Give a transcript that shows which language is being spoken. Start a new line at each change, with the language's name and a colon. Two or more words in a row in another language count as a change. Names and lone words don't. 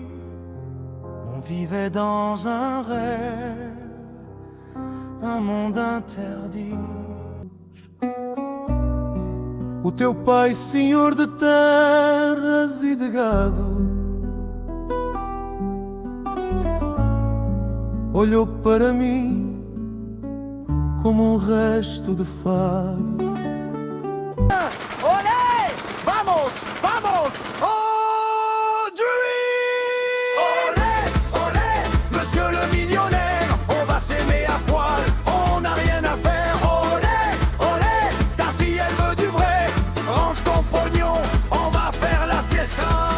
French: On vivait dans un rêve, un monde interdit.
Portuguese: O teu pai, senhor de terras e de gado, olhou para mim como um resto de fado.
Spanish: ¡Olé! ¡Vamos! ¡Vamos! ¡Oh, dream! ¡Olé! ¡Olé!
French: Monsieur le millionnaire, on va s'aimer à poil, on n'a rien à faire.
Spanish: ¡Olé! ¡Olé!
French: Ta fille, elle veut du vrai, range ton pognon, on va faire la fiesta.